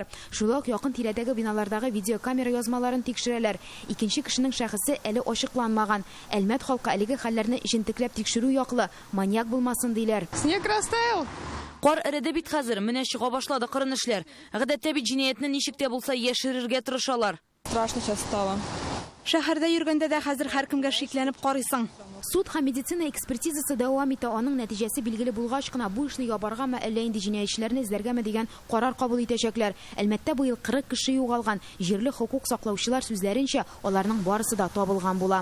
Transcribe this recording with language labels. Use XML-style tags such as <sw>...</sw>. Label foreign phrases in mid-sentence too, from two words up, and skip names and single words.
<tt>Шулай ук якын тирәдәге биналардагы видеокамера язмаларын тикшерәләр. Икенче кешенең шәхесе әле ачыкланмаган. Әлмәт халкы әлеге хәлләрне җентекләп тикшерү яклы, маньяк булмасын диләр.</tt> <ru>Снег растаял.</ru> <tt>Кар эреде бит хәзер, менә чыга башлады кырынышлар. Гадәттә бит җинаятьне ничек тә булса яшерергә тырышалар.</tt> <ru>Страшно сейчас стало.</ru> <tt>Шәһәрдә йөргәндә дә хәзер һәркемгә шикләнеп карыйсың. Суд һәм медицина экспертизасы дәвам итә, аның нәтиҗәсе билгеле булгач кына бу эшне ябаргамы, әллә инде җинаятьчеләрне эзләргәме дигән карар кабул итәчәкләр. Әлбәттә, быел 40 кеше югалган. Җирле хокук саклаучылар сүзләренчә, аларның барысы да табылган була.</tt>